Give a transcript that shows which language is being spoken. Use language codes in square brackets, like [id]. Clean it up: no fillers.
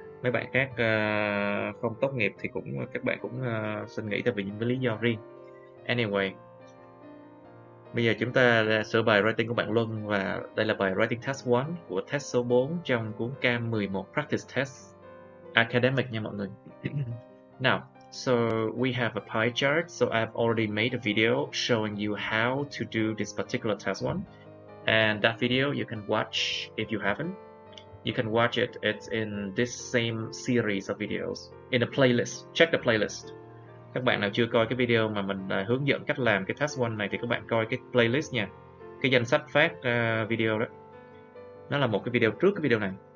[vi] Mấy bạn khác không tốt nghiệp thì các bạn cũng xin nghỉ tại vì những lý do riêng. Anyway, bây giờ chúng ta sửa bài writing của bạn Luân, và đây là bài writing test 1 của test số 4 trong cuốn Cam 11 Practice Test Academic nha mọi người. [en] Now, so we have a pie chart, so I've already made a video showing you how to do this particular test 1. And that video you can watch if you haven't. You can watch it, it's in this same series of videos, in a playlist. Check the playlist. [vi] Các bạn nào chưa coi cái video mà mình hướng dẫn cách làm cái task 1 này thì các bạn coi cái playlist nha. Cái danh sách phát video đó. Nó là một cái video trước cái video này.